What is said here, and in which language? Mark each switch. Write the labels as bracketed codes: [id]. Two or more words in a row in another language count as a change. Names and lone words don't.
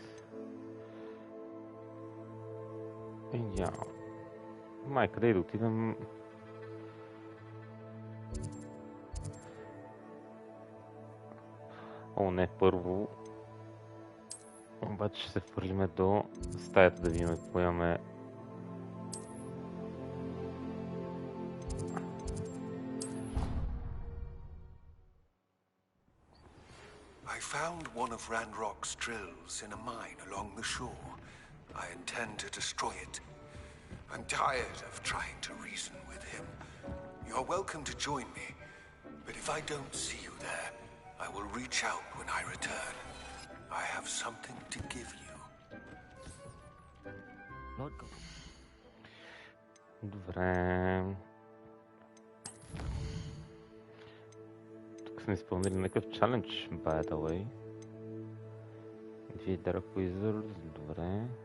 [bg] Я. Май, къде да отидем? О, не, първо. Обаче ще се впърлиме до стаята да видим какво имаме. [en] I found one of Ranrock's drills in a mine along the shore. I intend to destroy it. I'm tired of trying to reason with him. You're welcome to join me, but if I don't see you there, I will reach out when I return. I have something to give you. [bg] Добре. Тук сме изпълнили някакъв чалендж, [en] by the way. [bg] Две [en] Dark Wizards, [bg] добре.